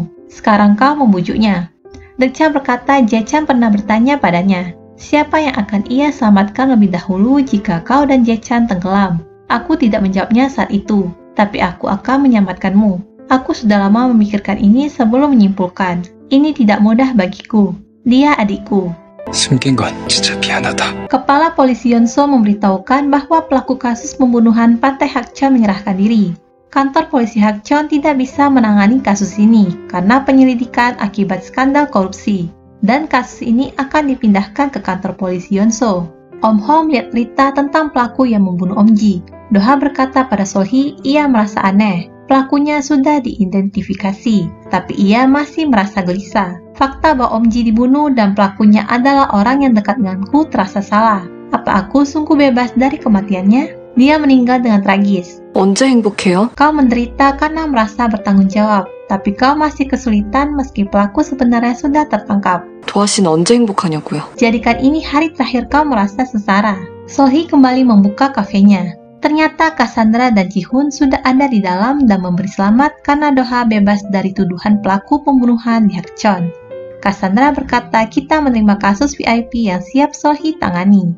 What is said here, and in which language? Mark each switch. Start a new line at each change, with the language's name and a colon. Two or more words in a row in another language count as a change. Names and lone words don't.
Indonesian: Sekarang kau membujuknya. Deok-chan berkata Jae-chan pernah bertanya padanya, siapa yang akan ia selamatkan lebih dahulu jika kau dan Jae-chan tenggelam? Aku tidak menjawabnya saat itu, tapi aku akan menyelamatkanmu. Aku sudah lama memikirkan ini sebelum menyimpulkan. Ini tidak mudah bagiku. Dia adikku.
Korean: 숨긴 건 진짜 미안하다.
Indonesian: Kepala polisi Yeonso memberitahukan bahwa pelaku kasus pembunuhan Pantai Hakcheon menyerahkan diri. Kantor polisi Hakcheon tidak bisa menangani kasus ini karena penyelidikan akibat skandal korupsi. Dan kasus ini akan dipindahkan ke kantor polisi Yeonso. Om Ho melihat berita tentang pelaku yang membunuh Om Ji. Do-ha berkata pada Sol-hee ia merasa aneh. Pelakunya sudah diidentifikasi, tapi ia masih merasa gelisah. Fakta bahwa Om Ji dibunuh dan pelakunya adalah orang yang dekat denganku terasa salah. Apa aku sungguh bebas dari kematiannya? Dia meninggal dengan tragis.
Korean: 언제 행복해요?
Indonesian: Kau menderita karena merasa bertanggung jawab, tapi kau masih kesulitan meski pelaku sebenarnya sudah tertangkap.
Korean: 도아 씨는 언제 행복하냐고요?
Indonesian: Jadikan ini hari terakhir kau merasa sengsara. Sol-hee kembali membuka kafenya. Ternyata Cassandra dan Ji-hoon sudah ada di dalam dan memberi selamat karena Do-ha bebas dari tuduhan pelaku pembunuhan di Hakcheon. Cassandra berkata kita menerima kasus VIP yang siap Sol-hee tangani.